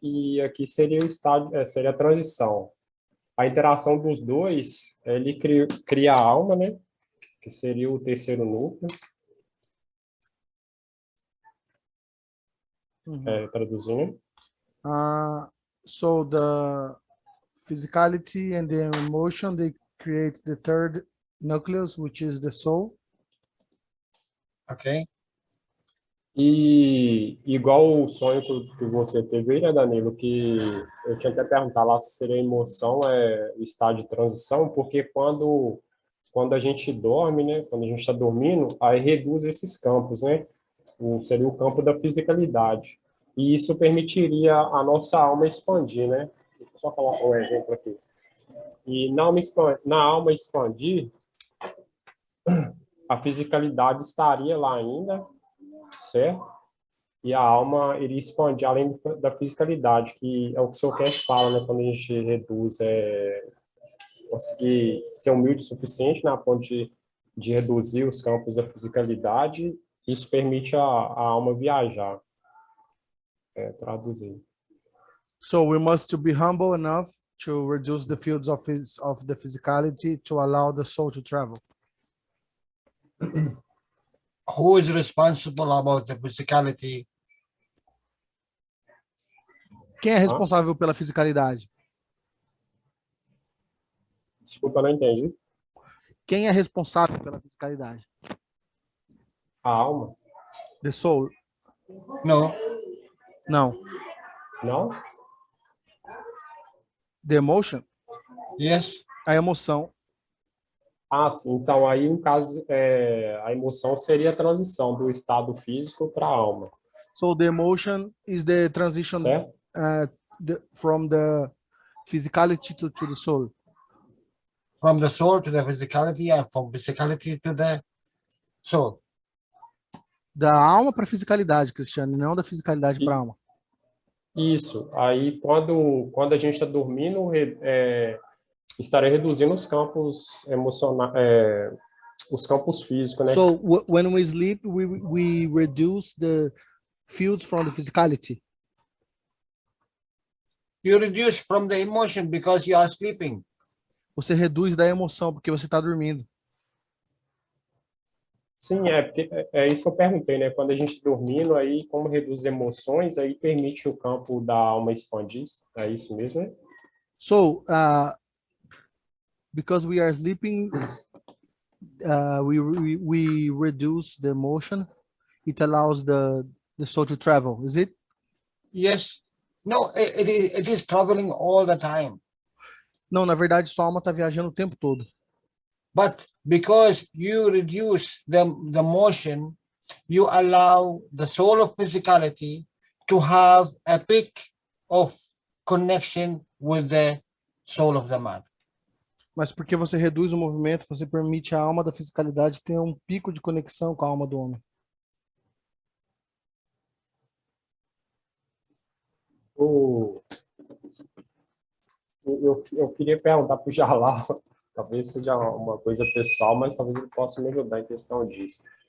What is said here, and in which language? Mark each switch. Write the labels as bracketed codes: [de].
[pt] E aqui seria o estado, seria a transição. A interação dos dois, ele cria a alma, né? Que seria o terceiro núcleo, traduzindo. [en] So the physicality and the emotion, they create the third nucleus, which is the soul. Okay. [pt] E igual o sonho que você teve aí, né, Danilo, que eu tinha até perguntado lá se seria emoção, o estado de transição, porque quando a gente dorme, né, quando a gente está dormindo, aí reduz esses campos, né? Seria o campo da fisicalidade. E isso permitiria a nossa alma expandir, né? Deixa eu só colocar um exemplo aqui. E na alma expandir, a fisicalidade estaria lá ainda, certo? E a alma iria expandir além da fisicalidade, que é o que o Sr. Cash fala, né? Quando a gente reduz, conseguir ser humilde o suficiente na ponto de reduzir os campos da fisicalidade, isso permite a alma viajar. Traduzir. [en] So we must to be humble enough to reduce the fields of the physicality to allow the soul to travel. Who is responsible about the physicality? [pt] Quem é responsável pela fisicalidade? Desculpa, não entendi. Quem é responsável pela fisicalidade? A alma? [en] The soul. No. [pt] Não. Não? [en] The emotion? Yes. [pt] A emoção. Sim. Então, aí, no caso, a emoção seria a transição do estado físico para a alma. [en] So the emotion is the transition [pt] Certo? [en] from the physicality to the soul. From the soul to the physicality and from physicality to the soul. [pt] Da alma para a fisicalidade, Cristiano, não da fisicalidade para a alma. Isso. Aí, quando a gente está dormindo, estaria reduzindo os campos emocionais, os campos físicos, né? [en] So when we sleep, we reduce the fields from the physicality. You reduce from the emotion because you are sleeping. [pt] Você reduz da emoção porque você está dormindo. Sim, porque é isso que eu perguntei, né? Quando a gente está dormindo, aí como reduz emoções, aí permite o campo da alma expandir. É isso mesmo, né? [en] So because we are sleeping, we reduce the emotion. It allows the soul to travel. Is it? Yes. No, it is traveling all the time. [pt] Não, na verdade, sua alma está viajando o tempo todo. [en] But because you reduce the motion, you allow the soul of physicality to have a peak of connection with the soul of the man. [pt] Mas porque você reduz o movimento, você permite a alma da fisicalidade ter um pico de conexão com a alma do homem. Eu queria perguntar para o Jalal, talvez seja uma coisa pessoal, mas talvez ele possa me ajudar em questão disso.